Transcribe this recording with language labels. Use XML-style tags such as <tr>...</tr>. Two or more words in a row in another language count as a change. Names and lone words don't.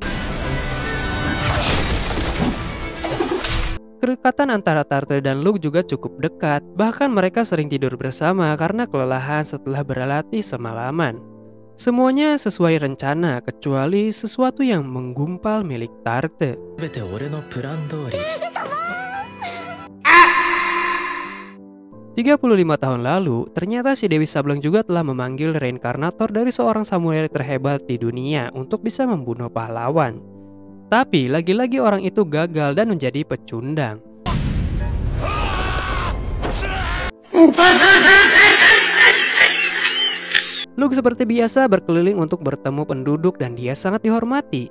<id>Kedekatan antara Tarte dan Luke juga cukup dekat, bahkan mereka sering tidur bersama karena kelelahan setelah berlatih semalaman. Semuanya sesuai rencana kecuali sesuatu yang menggumpal milik Tarte.</id> <ja>全て俺のプラン通り。</ja> <id>35 tahun lalu, ternyata si Dewi Sableng juga telah memanggil reinkarnator dari seorang samurai terhebat di dunia untuk bisa membunuh pahlawan. Tapi lagi-lagi orang itu gagal dan menjadi pecundang. Luke seperti biasa berkeliling untuk bertemu penduduk dan dia sangat dihormati.</id>